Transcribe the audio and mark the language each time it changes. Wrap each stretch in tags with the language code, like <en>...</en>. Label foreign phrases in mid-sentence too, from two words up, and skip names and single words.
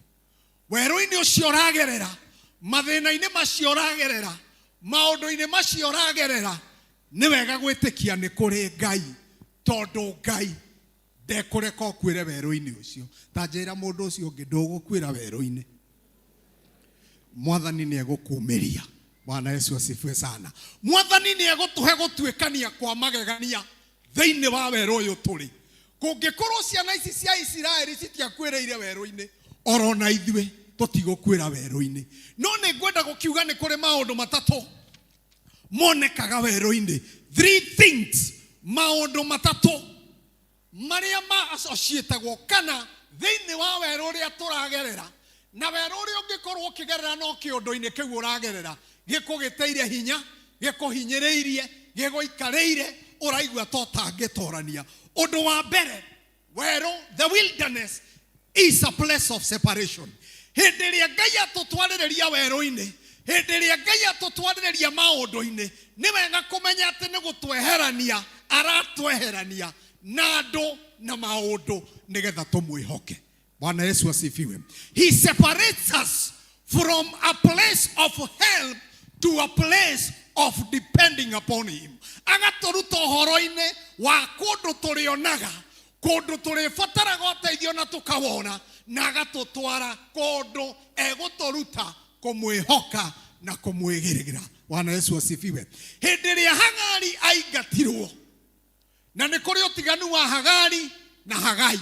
<ki>Weru-ini ucio ragerera, mathina-ini macio ragerera, maundu-ini macio ragerera, ni wega gwitikia ni kuri Ngai, tondu Ngai ndekureka ukwire weru-ini ucio. Ta njira mundu ucio ungi ndugukwira weru-ini, Mwathani ni egukumiria.</ki> <sw>Bwana Yesu asifiwe sana.</sw> <ki>Mwathani ni egutuhe gutwikania kwa magegania thiini wa weru uyu turi. Kungikorwo ciana ici cia Isiraeli citiakwireire weru-ini, orona ithue tutigukwira weru-ini. No ni ngwenda gukiuga ni kuri maundu matatu monekaga weru-ini. 3 things, maundu matatu maria associatagwo kana thiini wa weru uria turagerera. Na weru uria ungikorwo ukigerera no kiundu-ini kiu uragerera gikugiteire hinya, gikuhinyiriirie, giguikariire, uraigua totangitorania. Undu wa mbere, weru,</ki> <en>the wilderness is a place of separation.</en> <ki>Hindi iria Ngai atutwaririria weru-ini, hindi iria Ngai atutwaririria maundu-ini, ni wega kumenya ati ni gutweherania aratweherania na andu na maundu nigetha tumwihoke.</ki> <sw>Bwana Yesu asifiwe.</sw> <en>He separates us from a place of help to a place of depending upon him.</en> <ki>Agaturuta uhoro-ini wa kundu turionaga, kundu turibataraga uteithio na tukawona, na agatutwara kundu eguturuta kumwihoka na kumwigirigira.</ki> <sw>Bwana Yesu asifiwe.</sw> <ki>Hindi iria Hagari aingatirwo, na ni kuri utiganu wa Hagari na Hagai.</ki>